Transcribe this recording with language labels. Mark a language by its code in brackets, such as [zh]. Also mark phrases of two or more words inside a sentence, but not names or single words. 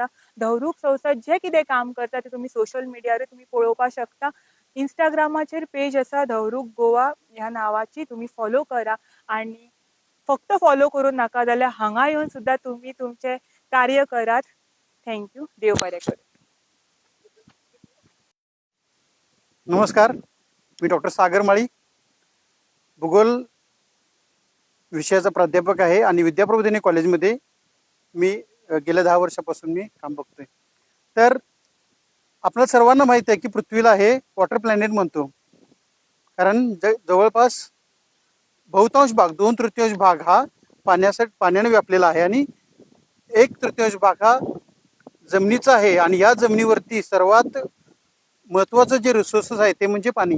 [kok] धावरूक संस्था जे कितें काम करता ते तुम्ही सोशल मिडियार तुम्ही पळोवपाक शकता। इंस्टाग्रामाचेर पेज आसा धावरूक गोवा ह्या नावाची, तुम्ही फॉलो करा आणि फक्त फॉलो करून नाका जाल्यार हांगा येवन सुद्धा तुम्ही तुमचे कार्य करात। थँक्यू। देव बरें करूं। [mr] नमस्कार, मी डॉक्टर सागर माळी, भूगोल विषयाचा प्राध्यापक आहे आणि विद्या प्रबोधिनी कॉलेजमध्ये मी गेल्या 10 वर्षापासून मी काम बघतोय। तर आपल्या सर्वांना माहिती आहे की पृथ्वीला हे [en] water planet [mr] म्हणतो, कारण जवळपास बहुतांश भाग 2/3 भाग हा पाण्याने व्यापलेला आहे आणि 1/3 भाग हा जमिनीचा आहे आणि या जमिनीवरती सर्वात महत्वाचं जे रिसोर्सेस आहे ते म्हणजे पाणी।